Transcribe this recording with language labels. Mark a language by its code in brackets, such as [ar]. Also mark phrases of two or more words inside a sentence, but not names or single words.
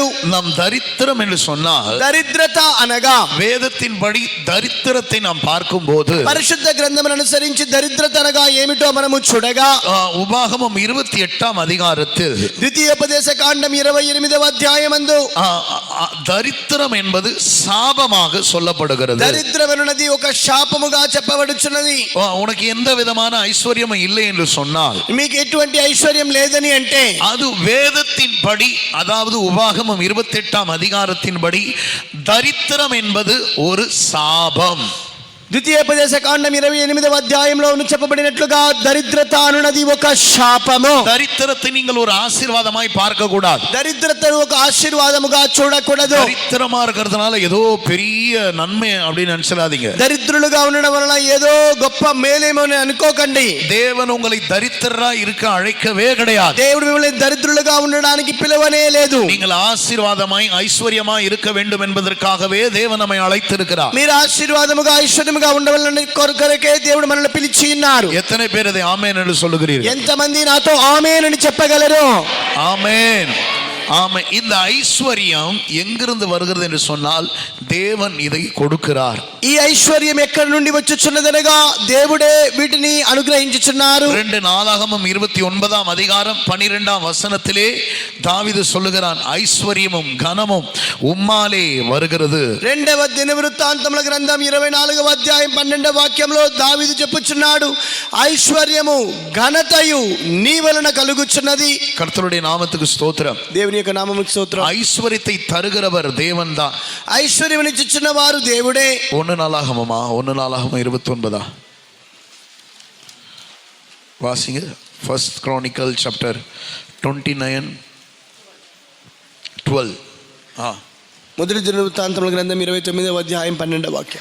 [ta] நாம் தரித்திரம் என்று சொன்னால், [te] దరిద్రత అనగా [ta] வேதத்தின்படி தரித்திரத்தை நாம் பார்க்கும்போது [te] పరిశుద్ధ గ్రంథమును అనుసరించి దరిద్రత అనగా ఏమిటో మనము చూడగా, [ta] உபாகமம் 28ஆம் அதிகாரத்தில் [te] ద్వితీయోపదేశ కాండం 28వ అధ్యాయమందు [ta] தரித்திரம் என்பது சாபமாக சொல்லப்படுகிறது. [te] దరిద్రమనున్నది ఒక శాపముగా చెప్పబడుచున్నది. [ta] உனக்கு எந்த விதமான ஐஸ்வர்யமும் இல்லை என்று சொன்னால், [te] మీకు ఎటువంటి ఐశ్వర్యం లేదని అంటే, [ta] அது வேதத்தின்படி, அதாவது உபாகமம் 28ஆம் அதிகாரத்தின்படி தரித்திரம் என்பது ஒரு சாபம். [te] ద్వితీయోపదేశ కాండం 28వ అధ్యాయంలో చెప్పబడినట్లుగా దరిద్రత అనున్నది ఒక శాపము. [ta] தரித்திரத்தை நீங்கள் ஒரு ஆசீர்வாதமாய் பார்க்க கூடாது. [te] దరిద్రతను ఒక ఆశీర్వాదముగా చూడకూడదు. [ta] தரித்திரமா இருக்கிறதுனால ஏதோ பெரிய நன்மை அப்படின்னு நினைச்சிடாதீங்க. [te] దరిద్రులుగా ఉండడం వలన ఏదో గొప్ప మేలేమో అని అనుకోకండి. [ta] தேவன் உங்களை தரித்திரரா இருக்க அழைக்கவே கிடையாது. [te] దేవుడు మిమ్మల్ని దరిద్రులుగా ఉండడానికి పిలవనే లేదు. [ta] நீங்கள் ஆசீர்வாதமாய் ஐஸ்வர்யமாய் இருக்க வேண்டும் என்பதற்காகவே தேவன் நம்மை அழைத்திருக்கிறார். [te] మీరు ఆశీర్వాదముగా ఐశ్వర్యముగా ఉండవాలని కొరకే దేవుడు మనల్ని పిలిచి ఉన్నారు. [ta] எத்தனை பேர் அதை ஆமென் என்று சொல்லுகிறீர்கள்? [te] ఎంతమంది నాతో ఆమేన్ అని చెప్పగలరు? [ta] ஆமென். ஆமா, இந்த ஐஸ்வர்யம் எங்கிருந்து வருகிறது என்று சொன்னால் தேவன் இதை கொடுக்கிறார். [te] ఈ ఐశ్వర్యం ఎక్కడి నుండి వచ్చుచున్నదనగా దేవుడే వీటిని అనుగ్రహించుచున్నారు. [ta] 2 நாளாகமம் 29ஆம் அதிகாரம் 12ஆம் வசனத்திலே தாவீது சொல்லுகிறான், ஐஸ்வர்யமும் கனமும் உம்மாலே வருகிறது. [te] రెండవ దినవృత్తాంతముల గ్రంథం 24వ అధ్యాయం 12వ వాక్యంలో దావీదు చెప్పుచున్నాడు, ఐశ్వర్యము ఘనతయు నీ వలన కలుగుచున్నది. [ta] கர்த்தருடைய நாமத்துக்கு ஸ்தோத்திரம். [te] దేవుని యొక్క నామముకు స్తోత్రం. [ta] ஐஸ்வர்யத்தை தருகிறவர் தேவன் தான். [te] ఐశ్వర్యమునిచ్చుచున్న వారు దేవుడే. [ta] 1 நாளாகமமா 1 நாளாகமம் 29 வாசிங்க. [en] First Chronicle chapter 29:12. [te] మొదటి దినవృత్తాంతముల గ్రంథం 29వ అధ్యాయం 12వ వాక్యం.